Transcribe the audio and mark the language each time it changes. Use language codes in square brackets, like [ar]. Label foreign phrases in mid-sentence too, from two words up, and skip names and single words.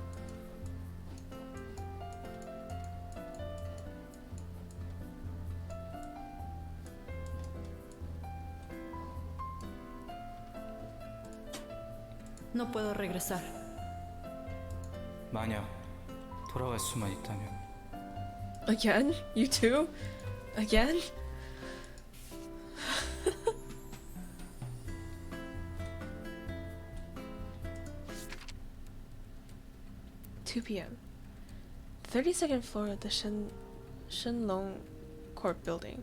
[es] No puedo regresar. [ko] 만약 돌아갈 수만 있다면. [en] Again? You too? Again? 2 p.m. 32nd floor of the Shenlong Corp building.